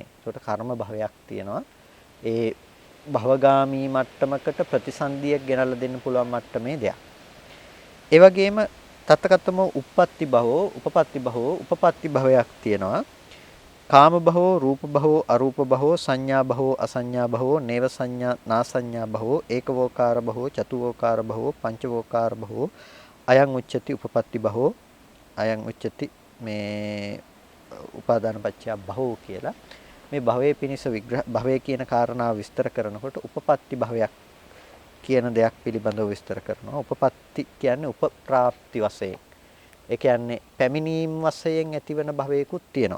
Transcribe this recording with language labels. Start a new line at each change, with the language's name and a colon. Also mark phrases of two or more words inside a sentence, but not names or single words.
Sinhala: ඒකට කර්ම භවයක් තියෙනවා. ඒ භවගාමී මට්ටමකට ප්‍රතිසන්දියක් ගෙනල්ලා දෙන්න පුළුවන් මට්ටමේ දෙයක්.
Pali: ඒ වගේම තත්තකතම උප්පත්ති භවෝ උපපත්ති භවෝ
Sinhala: උපපත්ති භවයක් තියෙනවා.
Pali: කාම භවෝ රූප භවෝ අරූප භවෝ සංඥා භවෝ අසංඥා භවෝ නේව සංඥා නාසංඥා භවෝ ඒකවෝකාර භවෝ චතුවෝකාර භවෝ පංචවෝකාර භවෝ අයං උච්චති උපපත්ති භවෝ අයං උච්චති මේ උපාදාන පත්‍ය භවෝ
Sinhala: කියලා මේ භවයේ පිනිස විග්‍රහ භවය කියන කාරණාව විස්තර කරනකොට උපපත්ති භවයක් කියන දෙයක් පිළිබඳව විස්තර කරනවා. උපපත්ති කියන්නේ උපප්‍රාප්ති වශයෙන්. ඒ කියන්නේ පැමිණීම් වශයෙන් ඇතිවන භවයකුත් තියෙනවා.